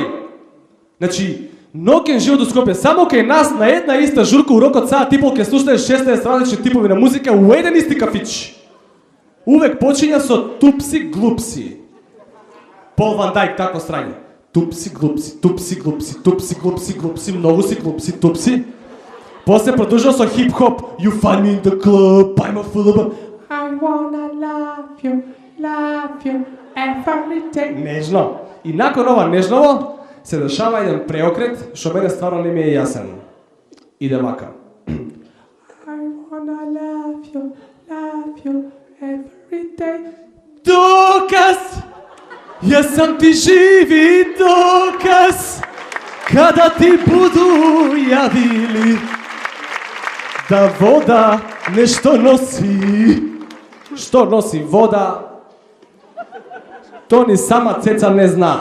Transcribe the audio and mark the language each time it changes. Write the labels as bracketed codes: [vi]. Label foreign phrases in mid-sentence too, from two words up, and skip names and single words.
[mk] Значи, ноќен живот у Скопје, само кај нас на една иста журка у рокот саат и пол ке слушнеш 16 различни типови на музика у еден исти кафич. Увек почиња со тупси глупси. Пол Ван Дајк тако страње. Тупси глупси, многу си глупси, тупси. После продолжува со хип-хоп. [en] You find me in the club, I'm a full of I wanna love you every day. [mk] Нежно. И након ова нежново се дешава еден преокрет, што мене стварно не ми е јасен. Иде вака. [en] I wanna love you every day. [sr] Доказ! Јас сам ти живи доказ, када ти буду јавили да вода нешто носи. Што носи вода? То ни сама Цеца не зна.